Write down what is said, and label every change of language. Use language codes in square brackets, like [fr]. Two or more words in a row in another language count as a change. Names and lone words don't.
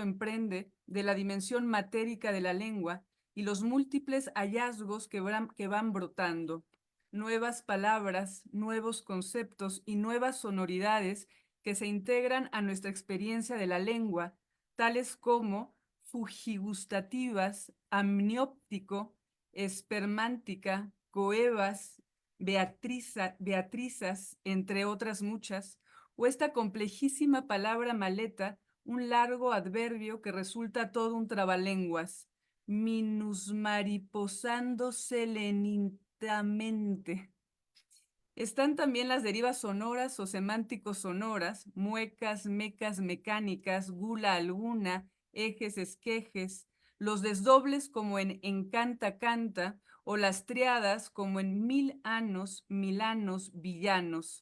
[es] emprende de la dimensión matérica de la lengua y los múltiples hallazgos que van brotando, nuevas palabras, nuevos conceptos y nuevas sonoridades que se integran a nuestra experiencia de la lengua, tales como fugigustativas, amnióptico, espermántica, coevas, Beatrizas, entre otras muchas, o esta complejísima palabra maleta, un largo adverbio que resulta todo un trabalenguas, minusmariposándose lentamente. Están también las derivas sonoras o semánticos sonoras, muecas, mecas, mecánicas, gula alguna, ejes, esquejes, los desdobles como en encanta, canta, o las triadas como en mil anos, milanos, villanos.